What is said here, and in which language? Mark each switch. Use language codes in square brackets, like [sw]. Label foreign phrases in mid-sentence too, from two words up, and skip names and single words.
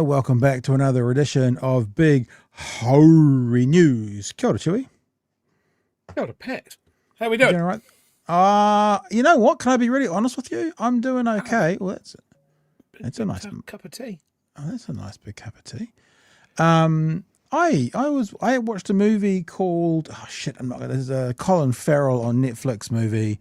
[en] Welcome back to another edition of Big Hoary News. [mi] Kia ora, Chewie. Kia ora, [en] Pat. How we doing? Doing all right? You know what? Can I be really honest with you? I'm doing okay. Well, that's a nice cup of tea. Oh, that's a nice big cup of tea. I watched a movie called there's a Colin Farrell on Netflix movie.